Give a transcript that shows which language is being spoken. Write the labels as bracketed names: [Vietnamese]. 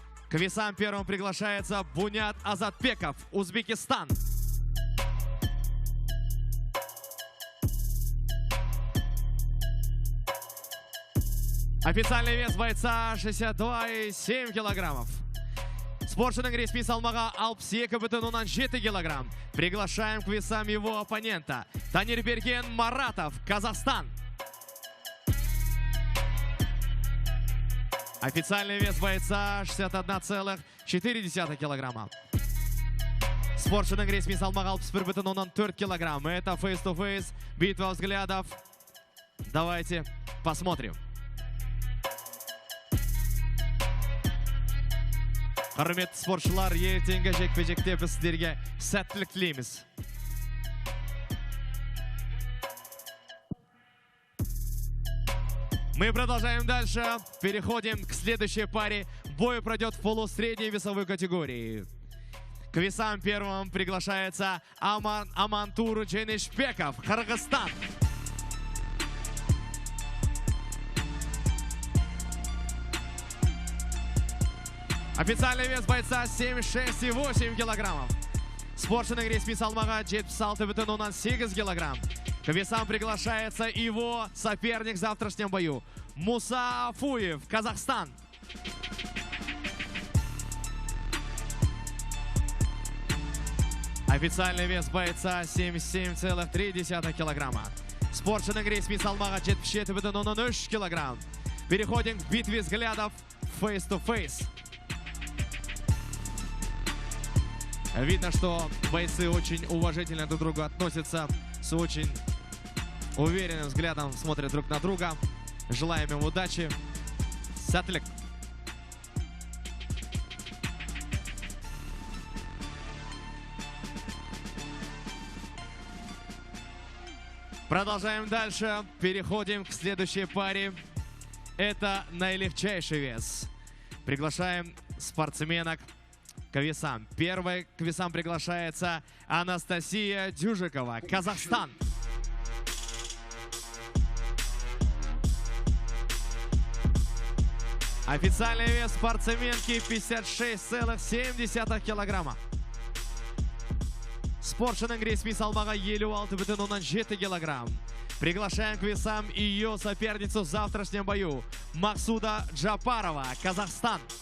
[Russian] К весам первым приглашается Бунят Азатбеков, Узбекистан. Официальный вес бойца 62,7 килограммов. [Kazakh] Спортшының ресми салмағы 62,7 килограмм. [Russian] Приглашаем к весам его оппонента. Танирберген Маратов, Казахстан. Официальный вес бойца 61,4 килограмма. [Kazakh] Спортшының ресми салмағы 61,4 килограмм. [Russian] Это face-to-face, битва взглядов. Давайте посмотрим. [Kazakh] Құрметті спортшылар, ертеңгі жекпе-жекте біз сіздерге сәттілік тілейміз. [Russian] Мы продолжаем дальше. Переходим к следующей паре. Бой пройдет в полусредней весовой категории. К весам первым приглашается Амантур Дженишбеков, Кыргызстан. Официальный вес бойца 76,8 килограммов. [Kazakh] Спортшының ресми салмағы 76,8 килограмм. [Russian] К весам приглашается его соперник в завтрашнем бою. Муса Афуев, Казахстан. Официальный вес бойца 77,3 килограмма. [Kazakh] Спортшының ресми салмағы 77,3 килограмм. [Russian] Переходим к битве взглядов face-to-face. Видно, что бойцы очень уважительно друг к другу относятся, с очень уверенным взглядом смотрят друг на друга. Желаем им удачи. [Kazakh] Сәттілік. [Russian] Продолжаем дальше. Переходим к следующей паре. Это наилегчайший вес. Приглашаем спортсменок к весам. Первой к весам приглашается Анастасия Дюжикова, Казахстан. Официальный вес спортсменки 56,7 килограмма. [Kazakh] Спортшының ресми салмағы 56,7 килограмм. [Russian] Приглашаем к весам ее соперницу в завтрашнем бою. Максуда Джапарова, Казахстан.